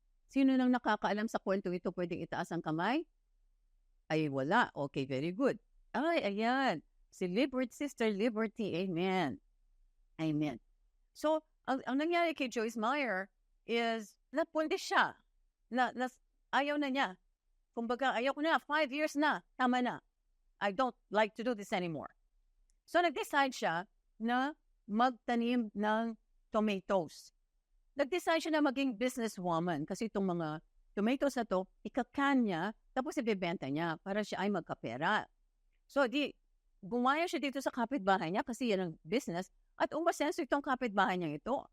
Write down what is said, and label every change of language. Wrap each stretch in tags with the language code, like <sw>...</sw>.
<tl>Sino nang nakakaalam sa kwento ito pwedeng itaas ang kamay? Ay, wala. Okay,</tl> <en>very good.</en> <tl>Ay, ayan. Si Sister Liberty. Amen. Amen. So, ang nangyari kay Joyce Meyer is, napunti siya. Ayaw na niya. Kumbaga, ayaw ko na. 5 years na. Tama na.</tl> <en>I don't like to do this anymore.</en> <tl>So, nag-decide siya na magtanim ng tomatoes. Nag-decide siya na maging businesswoman kasi itong mga tomatoes na to, ikakan niya, tapos ibibenta niya para siya ay magkapera. So, gumaya siya dito sa kapitbahay niya kasi yan ang business at umasenso itong kapitbahay niya ito.</tl>